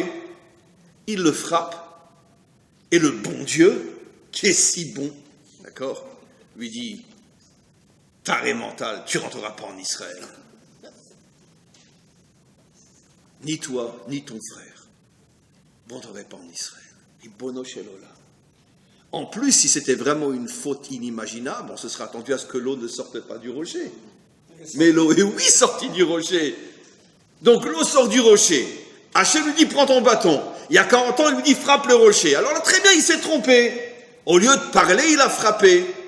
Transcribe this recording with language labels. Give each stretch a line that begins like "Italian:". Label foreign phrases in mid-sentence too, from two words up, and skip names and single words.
French: Il le frappe, et le bon Dieu, qui est si bon, d'accord, lui dit, taré mental, tu rentreras pas en Israël. Ni toi, ni ton frère, vous ne rentrerez pas en Israël.
Hebrew: רבונו של עולם.
French: En plus, si c'était vraiment une faute inimaginable, on se serait attendu à ce que l'eau ne sorte pas du rocher. Mais l'eau est oui sortie du rocher. Donc l'eau sort du rocher. Hachem lui dit prends ton bâton. Il y a 40 ans, il lui dit frappe le rocher. Alors là, très bien, il s'est trompé. Au lieu de parler, il a frappé.